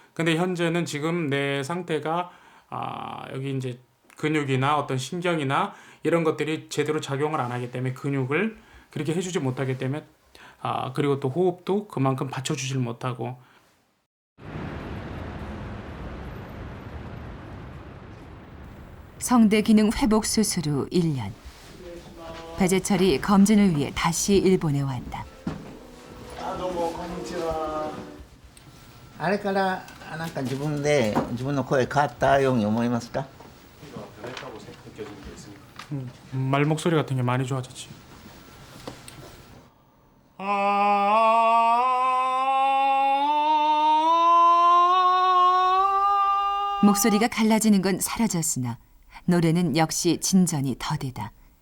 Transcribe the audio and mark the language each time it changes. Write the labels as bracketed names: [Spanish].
[Korean] 근데 현재는 지금 내 상태가 여기 이제 근육이나 어떤 신경이나 이런 것들이 제대로 작용을 안 하기 때문에 근육을 그렇게 해주지 못하기 때문에 그리고 또 호흡도 그만큼 받쳐주질 못하고. 성대 기능 회복 수술 후 1년. 배재철이 검진을 위해 다시 일본에 왔다. [Japanese] あれからなんか自分の声変わったように思いますか？ [Korean] 말 목소리 같은 게 많이 좋아졌지. 목소리가 갈라지는 건 사라졌으나 노래는 역시 진전이 더디다.